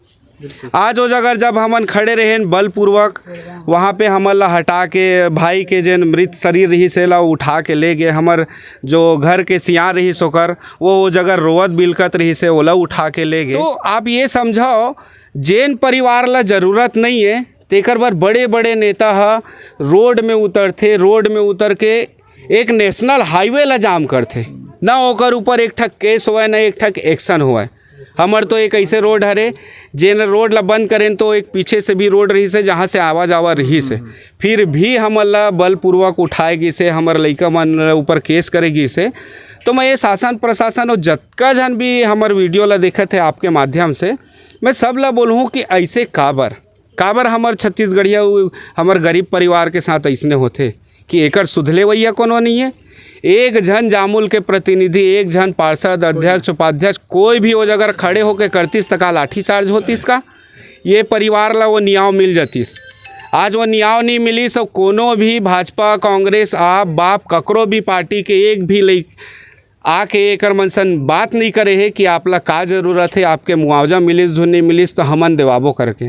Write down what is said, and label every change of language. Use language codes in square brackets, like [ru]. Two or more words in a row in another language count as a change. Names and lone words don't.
[hne] आज वो जगह जब हमन खड़े रहे बलपूर्वक वहाँ पे हमन ला हटा के भाई के जेन मृत शरीर रही से ला उठा के ले गए, हमर जो घर के सियाँ रही सोकर वो जगह रोवत बिलकत रही से ओला उठा के ले गए। तो आप ये समझो जेन परिवार ला ज़रूरत नहीं है तेकर बर बड़े बड़े नेता हा रोड में उतरते, रोड में उतर के एक [en] national highway [hne] ला जाम करते, ना ओकर ऊपर एक ठक केस हुआ ना एक ठक एक्शन हुआ। हमर तो एक ऐसे रोड हरे जेन रोड ला बंद करें तो एक पीछे से भी रोड रही से जहाँ से आवा जावा रही से, फिर भी हमन ला बलपूर्वक उठाएगी से हमर लइका मन ऊपर केस करेगी से। तो मैं ये शासन प्रशासन और जतका जन भी हमर वीडियो ला देखा थे आपके माध्यम से, मैं सब ला बोलूँ कि ऐसे काबर हमर छत्तीसगढ़िया हमर गरीब परिवार के साथ ऐसने होते कि एकर सुधले वैया कोनो नहीं है। एक जन जामुल के प्रतिनिधि, एक जन पार्षद, अध्यक्ष, उपाध्यक्ष कोई भी वो जगह खड़े होकर करतीस तका लाठी चार्ज होतीस का, ये परिवार ला वो न्याय मिल जातीस। आज वो न्याय नहीं मिली सब कोनो भी भाजपा, कांग्रेस, आप बाप ककरो भी पार्टी के एक भी लई आके एकर मनसन बात नहीं करे है कि आप ला का जरूरत है, आपके मुआवजा मिलिस धुन नहीं मिलिस तो हमन देवाबो करके।